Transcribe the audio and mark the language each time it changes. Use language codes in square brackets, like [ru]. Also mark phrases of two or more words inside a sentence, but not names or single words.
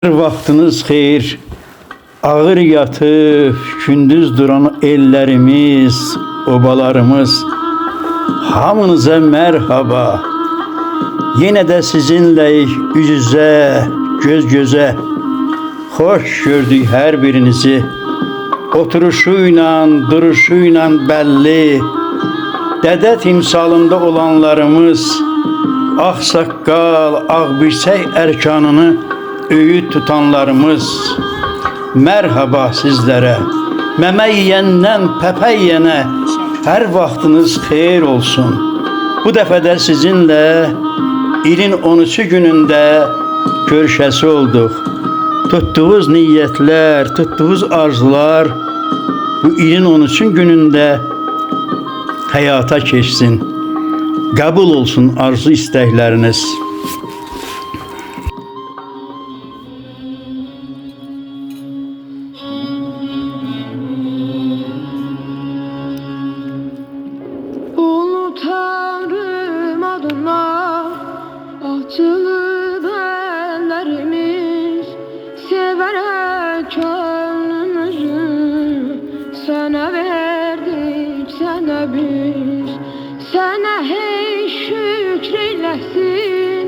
[az] Vaxtınız xeyir, ağır yatıb, gündüz duran ellerimiz, obalarımız, hamınıza merhaba. [tr] Yine de sizinle üz yüze, göz göze, hoş gördük her birinizi. Oturuşuyla, duruşuyla belli, dede timsalında olanlarımız, ağsaqqal, ağbirçək erkanını öğüt tutanlarımız, merhaba sizlere. [az] Meme yiyenden pepe yiyene her vaxtınız xeyir olsun. Bu dəfə də sizinle ilin 13 gününde görüşəsi olduq. [tr] Tuttuğunuz niyetler, tuttuğunuz arzular bu ilin 13 gününde hayata geçsin. Kabul olsun arzu istekleriniz. [az] Tanrım adına açılıb əllərimiz, sevərək könlümüzü sənə verdik, sənə biz, sənə hey şükr eyləsin.